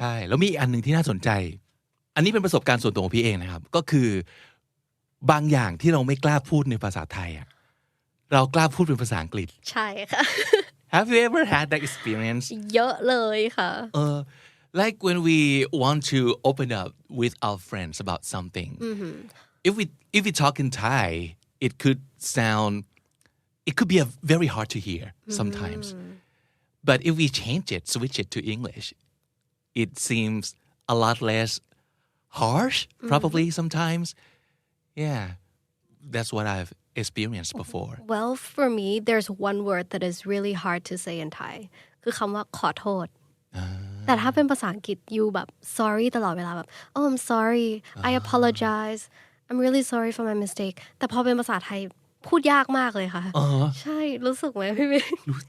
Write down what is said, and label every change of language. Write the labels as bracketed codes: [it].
[th] ใช่แล้วมีอีกอันนึงที่น่าสนใจอันนี้เป็นประสบการณ์ส่วนตัวของพี่เองนะครับก็คือบางอย่างที่เราไม่กล้าพูดในภาษาไทยเรากล้าพูดเป็นภาษาอังกฤษ ใช่ค่ะ [en] Have you ever had that experience [th] เยอะเลยค่ะ [en] like when we want to open up with our friends about something if we talk in Thai it could be very hard to hear sometimes but if we switch it to English it seems a lot less harsh probably sometimes yeah that's what I've experienced before well for me there's one word that is really hard to say in Thai [th] คือคำว่าขอโทษแต่ถ้าเป็นภาษาอังกฤษ [en] you แบบ sorry [th] ตลอดเวลาแบบ [en] oh I'm sorry I apologize I'm really sorry for my mistake [th] แต่พอเป็นภาษาไทยพูดยากมากเลยค่ะใช่รู้สึกไหมพี่เมย์